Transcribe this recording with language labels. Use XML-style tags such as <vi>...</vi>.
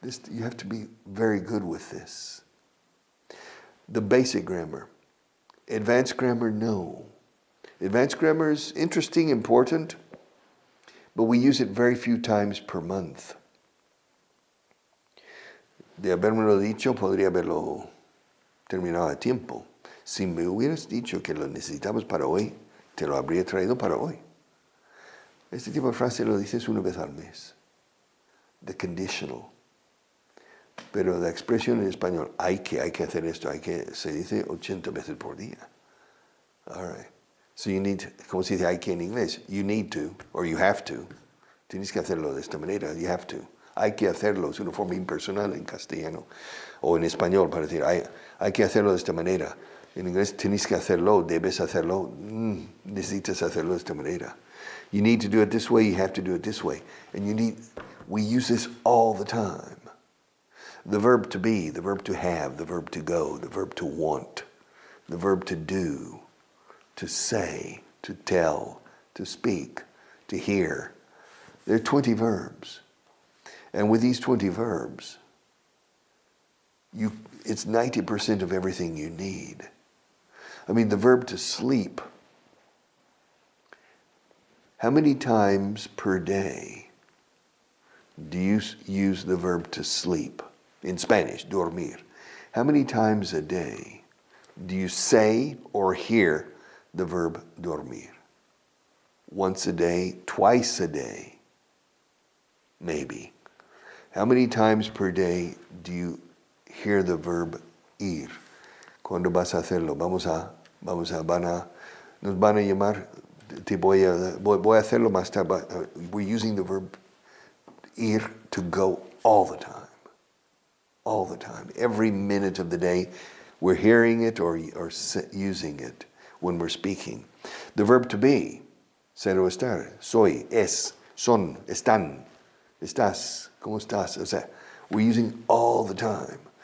<en>You have to be very good with this. The basic grammar. Advanced grammar, no. Advanced grammar is interesting, important, but we use it very few times per month.</en> <es>De habérmelo dicho, podría haberlo terminado a tiempo. Si me hubieras dicho que lo necesitamos para hoy, te lo habría traído para hoy. Este tipo de frase lo dices una vez al mes.</es> <en>The conditional.</en> <es>Pero la expresión en español, hay que hacer esto, se dice 80 veces por día.</es> <en>All right. So you need,</en> <es>como se dice hay que en inglés,</es> <en>you need to, or you have to.</en> <es>Tienes que hacerlo de esta manera,</es> <en>you have to.</en> <es>Hay que hacerlo, es una forma impersonal en castellano. O en español, para decir, hay que hacerlo de esta manera. En inglés, tienes que hacerlo, debes hacerlo, necesitas hacerlo de esta manera.</es> <en>You need to do it this way, you have to do it this way. And we use this all the time. The verb to be, the verb to have, the verb to go, the verb to want, the verb to do, to say, to tell, to speak, to hear. There are 20 verbs. And with these 20 verbs, it's 90% of everything you need. I mean, the verb to sleep. How many times per day do you use the verb to sleep? In Spanish, dormir. How many times a day do you say or hear the verb dormir? Once a day, twice a day, maybe. How many times per day do you hear the verb ir?</en> <es>¿Cuándo vas a hacerlo? Nos van a llamar, voy a hacerlo más tarde.</es> <en>We're using the verb ir to go all the time. All the time. Every minute of the day, we're hearing it or using it when we're speaking. The verb to be,</en> <es>ser o estar, soy, es, son, están, estás, ¿cómo estás? O sea,</es> <en>we're using all the time.</en>